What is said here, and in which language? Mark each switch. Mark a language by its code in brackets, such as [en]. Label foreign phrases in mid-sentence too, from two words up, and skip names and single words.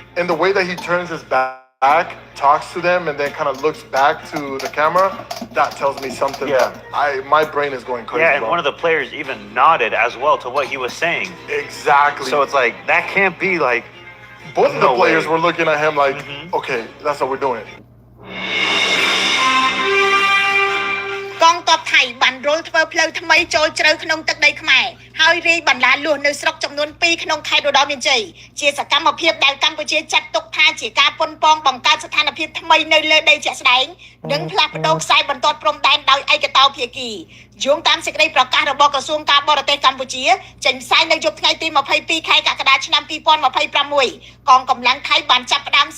[en] And the way that he turns his back, talks to them, and then kind of looks back to the camera, that tells me something. Yeah. That my brain is going crazy. Yeah, and one of the players even nodded as well to what he was saying. Exactly. So it's like, that can't be like, both of the players were looking at him like, okay, that's what we're doing. [km] កងទ័ពថៃបានរុលធ្វើផ្លូវថ្មីចូលជ្រៅក្នុងទឹកដីខ្មែរហើយរាយបន្លាលួសនៅស្រុកចំនួន2ក្នុងខេត្តឧត្តរមានជ័យជាសកម្មភាពដែលកម្ពុជាចាត់ទុកថាជាការប៉ុនប៉ងបង្កើតស្ថានភាពថ្មីនៅលើដីជាក់ស្ដែងនិងផ្លាស់ប្ដូរខ្សែបន្ទាត់ព្រំដែនដោយឯកតោភាគីយោងតាមសេចក្តីប្រកាសរបស់ក្រសួងការបរទេសកម្ពុជាចេញផ្សាយនៅយប់ថ្ងៃទី22ខែកក្កដាឆ្នាំ2026កងកម្លាំងថៃបានចាប់ផ្ដើម